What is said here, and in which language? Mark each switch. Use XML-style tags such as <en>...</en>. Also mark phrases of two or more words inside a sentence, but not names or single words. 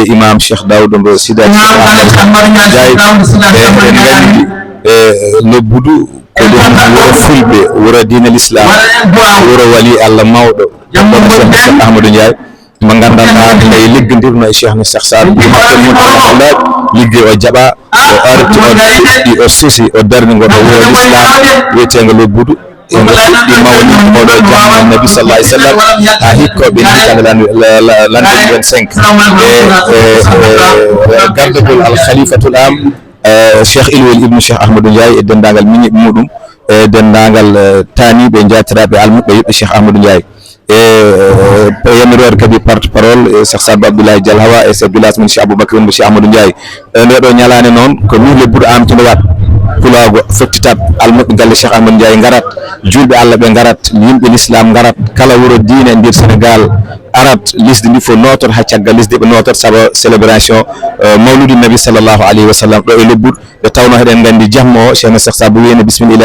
<ff>imam cheikh Daouda Mbo Sida cheikh Ahmadou Ndiaye eɗen gandi lobbudu ko ɗum wuro fulɓe wuro diine l'islam wuro wali Allah mawɗo ɗono cheikh Ahmadou Ndiaye mo gandanɗa ley liggodirno e cheikh ne cheikh Sadou hakkel mum alhamdulillah ligguey o jaaɓa o arti o fuɗɗi o suusi o darni ngoɗo wuro l'islam wiyetego lobbudu ego fuɗɗi mawni oɗo jamma nabi</ff> <ar>sallallahu alayhi wa sallam</ar> <ff>ha hikkoɓe hikande lande 25 e gardagol</ff> <ar>al khalifatul am</ar> <ff>cheikh Ilwel ibnu cheikh Ahmadou Ndiaye e dendagal miñiɓe muɗum e dendagal taniɓe jatiraɓe almuɓe yuɓɓe cheikh Ahmadou Ndiaye e yamirore kadi</ff> <fr>porte parole</fr> <ff>cheikh Sadou Abdoulaye Dial Hawa e</ff> <fr>chef village</fr> <ff>mon cheikh Aboubacry mo cheikh Ahmadou Ndiaye ndeɗo ñalane noon ko ni lebbuɗo amtude wat pulago fettitat almuɓe galle cheikh Ahmadou Ndiaye garat julɓe Allah ɓe garat yimɓe l'islam garat kala wuro diine nder Sénégal arat lisde ndi fof notor ha caggal lisde ɓe notor saabu célébration mawludi nabi</ff> <ar>sallallahu alayhi wa sallam</ar> <ff>ɗo e lebbuɗo ɓe tawno heɗen gandi jamma o cheikh cheikh Sadou wiyene bismillahi</ff>